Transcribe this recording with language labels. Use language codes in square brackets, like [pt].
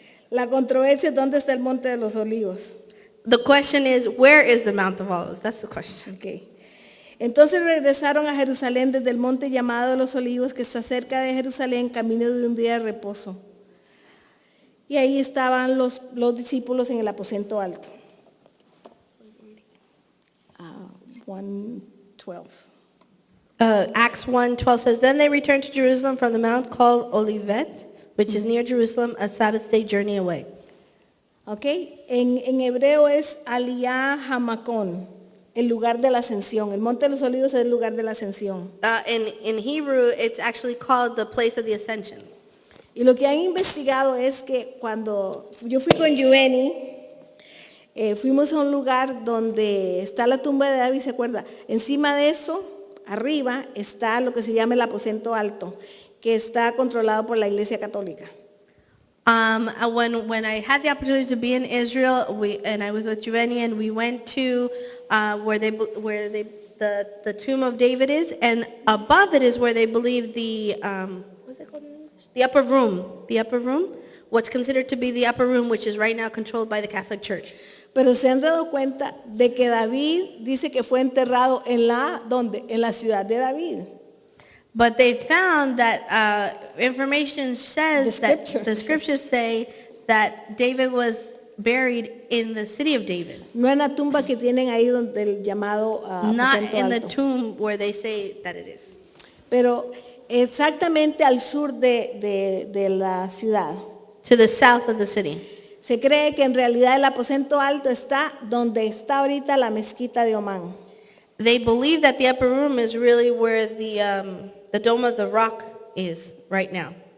[es] La controversia es dónde está el Monte de los Olivos. [en] The question is, where is the Mount of Olives? That's the question. Okay. [es] Entonces regresaron a Jerusalén desde el monte llamado de los Olivos, que está cerca de Jerusalén, camino de un día de reposo. Y ahí estaban los discípulos en el aposento alto. 1:12. [en] Acts 1:12 says, Then they returned to Jerusalem from the mount called Olivet, which is near Jerusalem, a Sabbath day journey away. Okay. [es] En hebreo es Aliyah Hamakon, el lugar de la ascensión. El monte de los Olivos es el lugar de la ascensión. [en] In Hebrew, it's actually called the place of the ascension. [es] Y lo que han investigado es que cuando yo fui con Giovanni, fuimos a un lugar donde está la tumba de David, ¿se acuerda? Encima de eso, arriba, está lo que se llama el aposento alto, que está controlado por la Iglesia Católica. [en] When I had the opportunity to be in Israel, I was with Giovanni, and we went to where the tomb of David is, and above it is where they believe the what's it called in English? The upper room. The upper room, what's considered to be the upper room, which is right now controlled by the Catholic Church. [es] Pero se han dado cuenta de que David dice que fue enterrado ¿dónde? En la ciudad de David. [en] But they found that information says that the scriptures say that David was buried in the city of David. [es] No en la tumba que tienen ahí donde el llamado [en] Not [es] aposento [en] in the [es] alto. [en] tomb where they say that it is. [es] Pero exactamente al sur de la ciudad. [en] To the south of the city. [es] Se cree que en realidad el aposento alto está donde está ahorita la mezquita de Omán. [en] They believe that the upper room is really where the Dome of the Rock is right now.